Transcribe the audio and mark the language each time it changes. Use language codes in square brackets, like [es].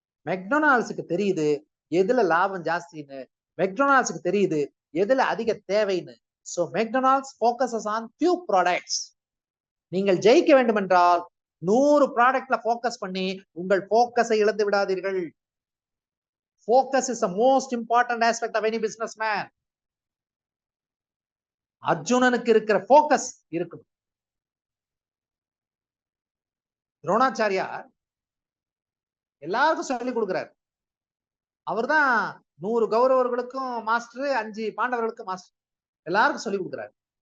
[ta] மெக்டொனால்ட்ஸுக்கு தெரியுது எதுல லாபம் ஜாஸ்தின்னு, மெக்டொனால்ட்ஸுக்கு தெரியுது எதுல அதிக தேவைன்னு. [en] So McDonald's focuses on few products. [ta] நீங்கள் ஜெயிக்க வேண்டும் என்றால் 100 ப்ராடக்ட்ல ஃபோக்கஸ் பண்ணி உங்கள் ஃபோக்கஸை இழந்து விடாதீர்கள். [en] Focus is the most important aspect of any businessman. [ta] அர்ஜுனனுக்கு இருக்கிற ஃபோக்கஸ் இருக்கணும். துரோணாச்சாரியார் எல்லாருக்கும் சொல்லி கொடுக்கிறார். அவர்தான் 100 கௌரவர்களுக்கும் மாஸ்டர், 5 பாண்டவர்களுக்கும் மாஸ்டர், எல்லாருக்கும் சொல்லி கொடுக்கிறாரு.